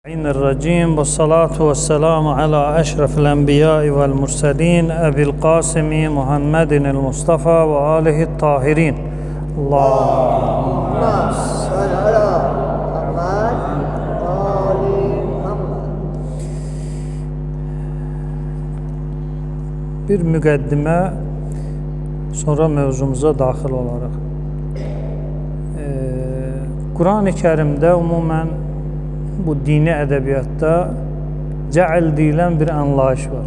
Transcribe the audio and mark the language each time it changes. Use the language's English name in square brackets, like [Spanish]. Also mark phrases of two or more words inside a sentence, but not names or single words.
[Arabic] الرجيم والصلاة والسلام على أشرف الأنبياء والمرسلين أبي القاسم محمد المصطفى وآله الطاهرين. اللهم صل على محمد وآل محمد. [Azerbaijani] Bir müqəddimə, sonra mövzumuza daxil olaraq. Quran-ı Kərimdə umumən bu dini ədəbiyyatda cəəl deyilən bir anlayış var.